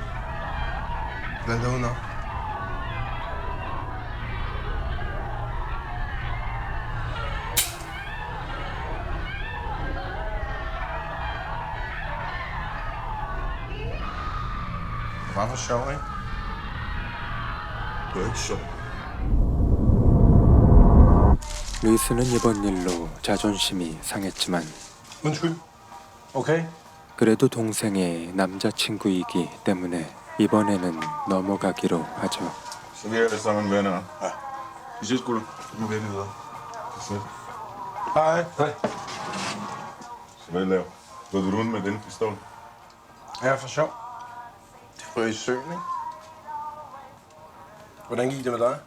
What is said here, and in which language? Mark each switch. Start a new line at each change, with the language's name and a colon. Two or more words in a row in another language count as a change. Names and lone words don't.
Danish: Bland dig udenom. Bare for sjov, ikke? Du er ikke sjov.
Korean: 루이스는 이번 일로 자존심이 상했지만
Danish: Undskyld. Okay?
Korean: 그래도 동생의 남자친구이기 때문에 이번에는 넘어가기로 하죠.
Danish: Så vi er alle sammen venner. Ja. Vi ses, gutter. Nu er vi videre. Hej. Hej. Så hvad laver? Går du rundt med den pistol? Ja, for sjov. Det røg i søen, ikke? Hvordan gik det med dig?